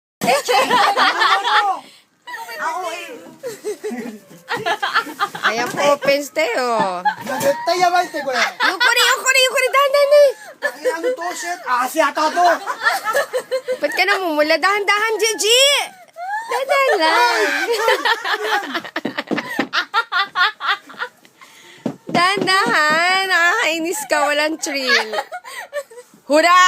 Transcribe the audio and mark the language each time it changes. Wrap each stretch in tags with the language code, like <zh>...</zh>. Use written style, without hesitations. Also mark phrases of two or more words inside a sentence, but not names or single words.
<tl>Ako eh. Ayan po, offense tayo.</tl> <ja>絶対やばいってこれ。</ja> <tl>Yukuri, dahan-dahan eh. ano to, shit? Asi ata to. Ba't ka namumula? Dahan-dahan, Gigi! Dahan lang. Dahan-dahan. Nakakainis ka. Walang thrill. Hura!</tl>